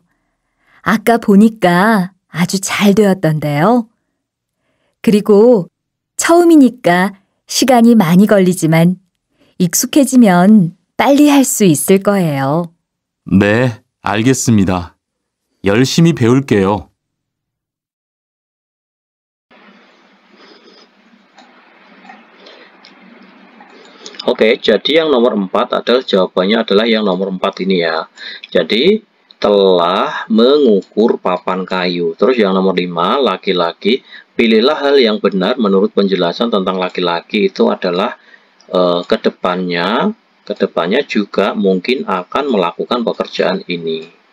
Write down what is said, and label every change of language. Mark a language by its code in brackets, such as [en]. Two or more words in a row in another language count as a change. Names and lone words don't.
[ko] 아까 보니까 아주 잘 되었던데요. 그리고 처음이니까 시간이 많이 걸리지만 익숙해지면 빨리 할 수 있을 거예요. 네, 알겠습니다. 열심히 배울게요. [id] Oke, jadi yang nomor 4 adalah jawabannya adalah yang nomor 4 ini ya. Jadi telah mengukur papan kayu. Terus yang nomor 5 laki-laki, pilihlah hal yang benar menurut penjelasan tentang laki-laki itu adalah kedepannya juga mungkin akan melakukan pekerjaan ini.